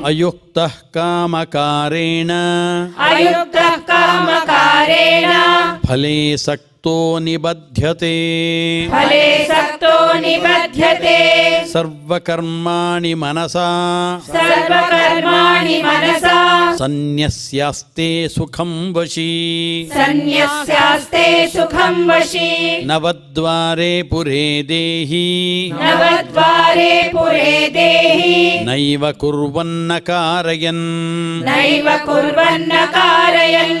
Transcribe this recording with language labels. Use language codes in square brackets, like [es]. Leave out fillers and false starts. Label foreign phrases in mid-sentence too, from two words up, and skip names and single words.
[sa] अयुक्तः कामकारेण अयुक्तः कामकारेण फले सक्तो निबध्यते फले सक्तो निबध्यते सर्वकर्माणि मनसा सर्वकर्माणि मनसा సన్యస్యాస్తే సుఖం వశీ సన్యస్యాస్తే సుఖం వశీ నవద్వారే పురే దేహి నవద్వారే పురే దేహి నైవ కుర్వన్న కారయన్ నైవ కుర్వన్న కారయన్